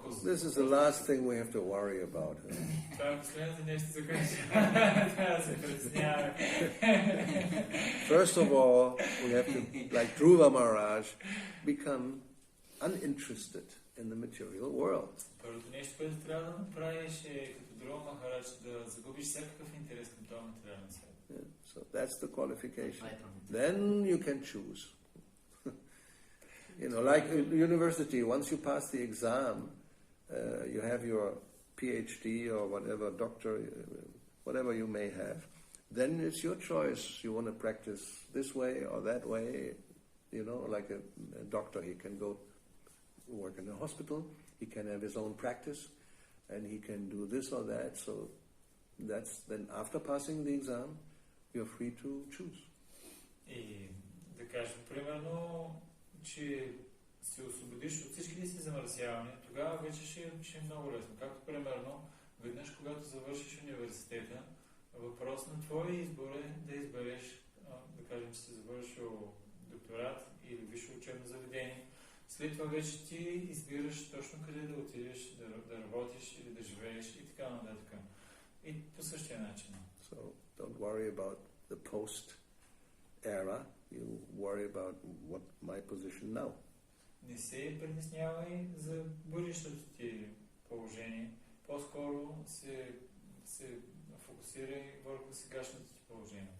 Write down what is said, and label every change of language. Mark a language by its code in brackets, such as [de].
[en] This is the last thing we have to worry about. [bg] Това е последното нещо, за което трябва да се притесняваме. [en] First of all, we have to, like Dhruva Maharaj, become uninterested in the material world. [bg] Първото нещо, което трябва да направиш е като Dhruva Maharaj да загубиш всякакъв интерес към този материален свят. [en] So that's the qualification. Then you can choose. Like university, once you pass the exam, you have your PhD or whatever, doctor, whatever you may have, then it's your choice. You want to practice this way or that way, like a doctor, he can go work in a hospital, he can have his own practice, and he can do this or that. So that's then after passing the exam, you're free to choose. [bg] И да кажем, примерно, че се освободиш от всичките си замърсявания, тогава вече ще е много лесно. Както примерно, веднъж когато завършиш университета, въпрос на твой избор е да избереш, да кажем, че си завършил докторат или висше учебно заведение. След това вече ти избираш точно къде да отидеш, да работиш или да живееш и така нататък. И по същия начин. [en] So don't worry about the post era. You worry about what my position now. [bg] Не се притеснявай за бъдещото ти положение. По-скоро се фокусирай върху сегашното ти положение.